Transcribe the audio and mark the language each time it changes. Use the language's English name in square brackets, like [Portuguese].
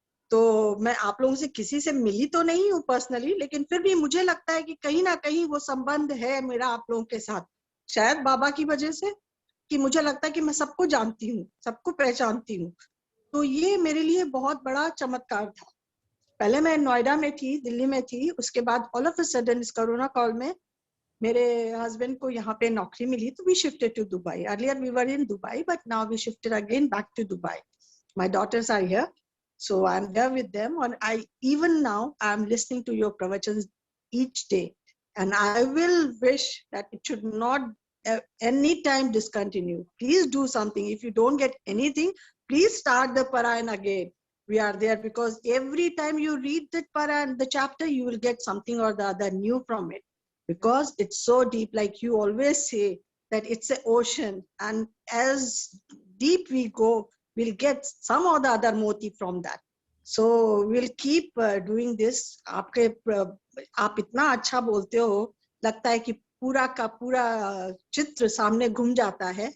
[Hindi] तो मैं आप लोगों से किसी से मिली तो नहीं हूँ पर्सनली, लेकिन फिर भी मुझे लगता है कि कहीं ना कहीं वो संबंध है मेरा आप लोगों के साथ, शायद बाबा की वजह से, कि मुझे लगता है कि मैं सबको जानती हूँ, सबको पहचानती हूँ। तो ये मेरे लिए बहुत बड़ा चमत्कार था। पहले मैं नोएडा में थी, दिल्ली में थी, उसके बाद [English] all of a sudden [Hindi] इस कोरोना कॉल में मेरे हस्बैंड को यहाँ पे नौकरी मिली, तो [English] We shifted to Dubai. Earlier we were in Dubai, but now we shifted again back to Dubai. My daughters are here, so I'm there with them. And even now I'm listening to your pravachans each day, and I will wish that it should not any time discontinue. Please do something. If you don't get anything, please start the Parayan again. We are there because every time you read the Parayan, the chapter, you will get something or the other new from it, because it's so deep. Like you always say that it's an ocean, and as deep we go, we'll get some or the other moti from that. So we'll keep doing this. [Hindi] आप इतना अच्छा बोलते हो, लगता है कि पूरा का पूरा चित्र सामने घूम जाता है.